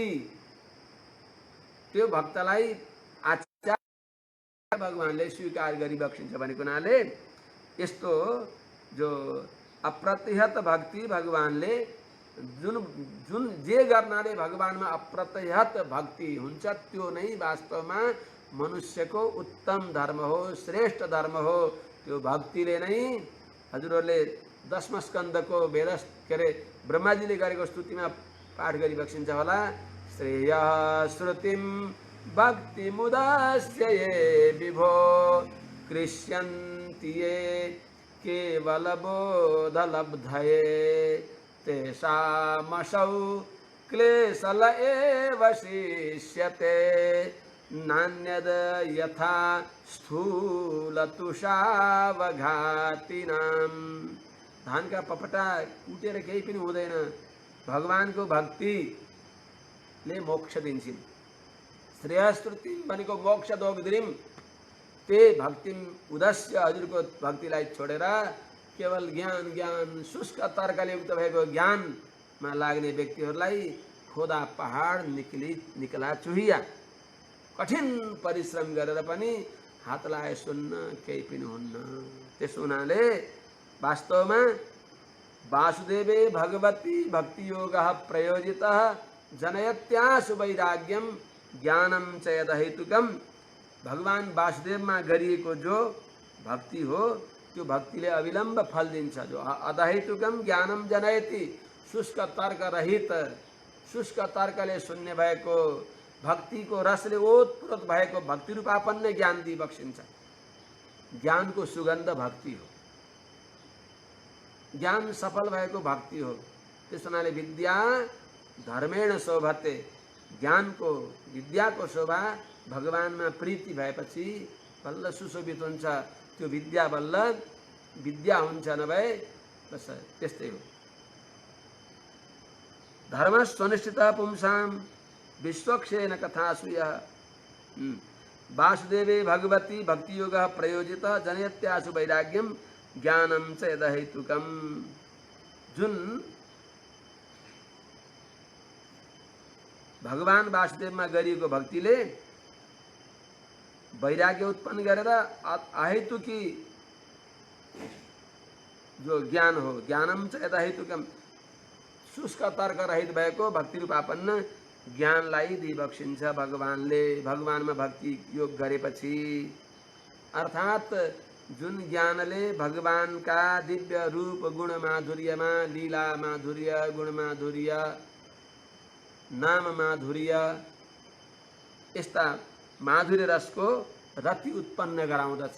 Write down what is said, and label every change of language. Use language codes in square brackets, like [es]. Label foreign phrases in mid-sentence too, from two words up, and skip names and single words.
[ne] त्यो भक्तलाई आचार्य भगवानले स्वीकार गरिबक्सिन्छ भनेको हुनाले यस्तो जो अप्रतिहत भक्ति भगवानले जुन जे गर्नाले भगवानमा अप्रतिहत भक्ति हुन्छ त्यो नै वास्तवमा मनुष्यको उत्तम धर्म हो, श्रेष्ठ धर्म हो। त्यो भक्तिले नै हजुरहरूले दशम स्कन्धको वेद के अरे ब्रह्माजीले गरेको स्तुतिमा पाठ गरिबक्सिन्छ होला। [sa] श्रेय श्रुतिम भक्ति मुदस्य ये विभो कृष्यन्ति ये केवल बोध लब्धये तेषामसौ क्लेशल एव शिष्यते नान्यद यथा स्थूलतुषावघातिनाम। [ne] धानका पपटा कुटेर केही पनि हुँदैन, भगवानको भक्तिले मोक्ष दिन्छन्। [sa] श्रेयस्रुति [ne] भनेको मोक्ष [sa] दोग्द्रिम ते भक्तिम उदस्य, [ne] हजुरको भक्तिलाई छोडेर केवल ज्ञान शुष्क तर्कले युक्त भएको ज्ञानमा लाग्ने व्यक्तिहरूलाई [hi] खोदा पहाड निकला चुहिया, [ne] कठिन परिश्रम गरेर पनि हात लाए सुन्न केही पनि हुन्न। त्यसो हुनाले वास्तवमा [sa] वासुदेवे भगवती भक्ति योग प्रयोजित जनयत्यासु वैराग्यम ज्ञानम च यदहेतुकम। [ne] भगवान वासुदेवमा गरिएको जो भक्ति हो त्यो भक्तिले अविलम्ब फल दिन्छ। जो [sa] अदहेतुकम ज्ञानम जनयति, [ne] शुष्क तर्क रहित, शुष्क तर्कले शून्य भएको भक्तिको रसले ओतप्रोत भएको भक्ति रूपापन्न ज्ञान दिइबक्सिन्छ। ज्ञानको सुगन्ध भक्ति हो, ज्ञान सफल भएको भक्ति हो। त्यसो हुनाले [sa] विद्या धर्मेण शोभते, [ne] ज्ञानको विद्याको शोभा भगवानमा प्रीति भएपछि बल्ल सुशोभित हुन्छ। त्यो विद्या बल्ल विद्या हुन्छ, नभए बस त्यस्तै हो। [sa] धर्म स्वनिष्ठित पुंसाम विश्वक्षेन कथासु यः वासुदेवे भगवती भक्ति योग प्रयोजित जनयत्यासु वैराग्यम ज्ञानम च यदहेतुकम। [ne] जुन भगवान वासुदेवमा गरिएको भक्तिले वैराग्य उत्पन्न गरेर अहेतुकी जो ज्ञान हो, [sa] ज्ञानम च यदहेतुकम, [ne] शुष्क तर्क रहित भएको भक्ति रूपापन्न ज्ञानलाई दिइबक्सिन्छ भगवानले। भगवानमा भक्ति योग गरेपछि अर्थात् जुन ज्ञानले भगवानका दिव्य रूप गुण माधुर्यमा, लीला माधुर्य, गुण माधुर्य, नाम माधुर्य, यस्ता माधुर्य रसको रति उत्पन्न गराउँदछ।